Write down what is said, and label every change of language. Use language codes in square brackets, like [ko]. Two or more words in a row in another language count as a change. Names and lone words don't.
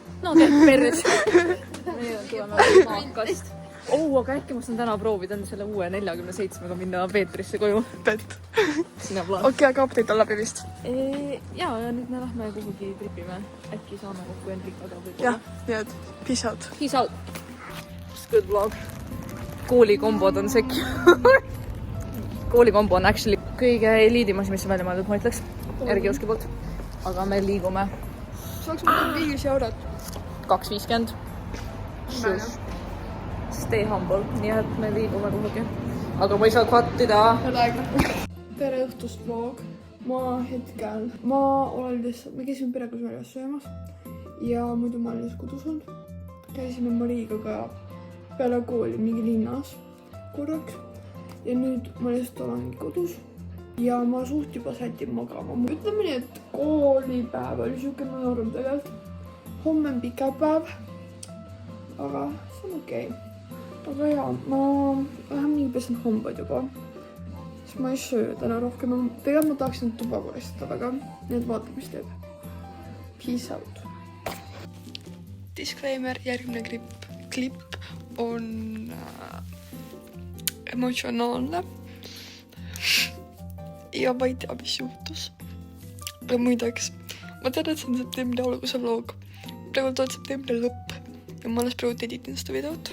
[et] No teed perres. Meie tuleme maakast. Aga äkki ma saan täna proovida selle uue 47-ga minna Peetrisse koju. Pett. Sina plaan. Okei, aga [en] update [et] on läbi vist. Ja nüüd me lähme kuhugi tripime. Äkki saame kokku Enrikaga võib-olla. Jah, nii et [en] peace out. Peace out. Good vlog. Koolikombod on secure. Koolikombo on actually kõige eliidimas, mis on välja mõeldud, ma ütleks. [et] Järgi poolt. Aga me liigume. Saaks mõelda 5 eurot. 2.50. [en] Stay humble. [et] Nii et me liigume kuhugi. Aga ma ei saa kattida. Tere õhtust vlog. Ma olen lihtsalt, me käisime perega väljas söömas. Ja muidu ma olen lihtsalt kodus olnud. Käisime Mariga ka peale kooli mingi linnas korraks. Ja nüüd ma lihtsalt olengi kodus. Ja ma suht juba sätin magama. Ütleme nii, et koolipäev oli siukene norm tegelikult. Homme on pika päev. Aga see on okei. Aga jaa, ma lähen mingi pesen hambad juba. Siis ma ei söö täna rohkem. Tegelikult ma tahaksin tuba koristada väga. Nii et vaata, mis teeb. [en] Peace out. [et] Disclaimer, järgmine klipp on emotsionaalne. Ja ma ei tea, mis juhtus. Ja muideks, ma tean, et see on septembri alguse vlog. Praegu on septembri lõpp. Ja ma alles praegu editin seda videot.